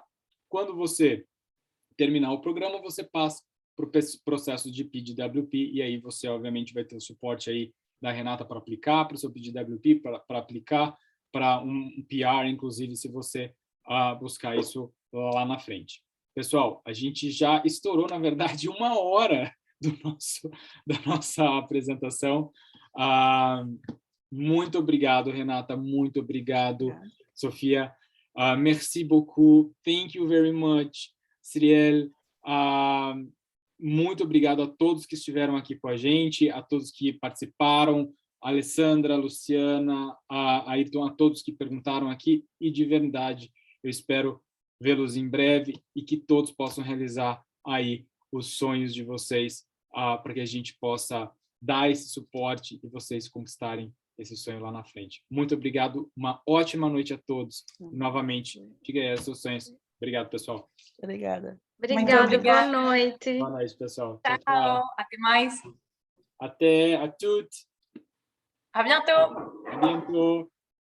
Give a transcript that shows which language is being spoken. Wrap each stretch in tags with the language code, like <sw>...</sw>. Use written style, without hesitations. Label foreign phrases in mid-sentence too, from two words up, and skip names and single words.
<pt>Quando você terminar o programa, você passa para o processo de PGWP, e aí você, obviamente, vai ter o suporte aí da Renata para aplicar para o seu PGWP, para aplicar para um PR, inclusive, se você buscar isso lá na frente. Pessoal, a gente já estourou, na verdade, 1 hora da nossa apresentação. Muito obrigado, Renata. Muito obrigado, Sofia.</pt> <fr>Merci beaucoup.</fr> <en>Thank you very much, Ciriel.</en> <pt>Muito obrigado a todos que estiveram aqui com a gente, a todos que participaram, a Alessandra, a Luciana, a Ayrton, a todos que perguntaram aqui, e de verdade, eu espero vê-los em breve e que todos possam realizar aí os sonhos de vocês, para que a gente possa dar esse suporte e vocês conquistarem esse sonho lá na frente. Muito obrigado, uma ótima noite a todos. Novamente, diga aí os seus sonhos. Obrigado, pessoal. Obrigada. Obrigada, boa noite. Boa noite, pessoal. Tchau, até mais. Até,</pt> <fr>à toutes. À bientôt. À bientôt.</fr>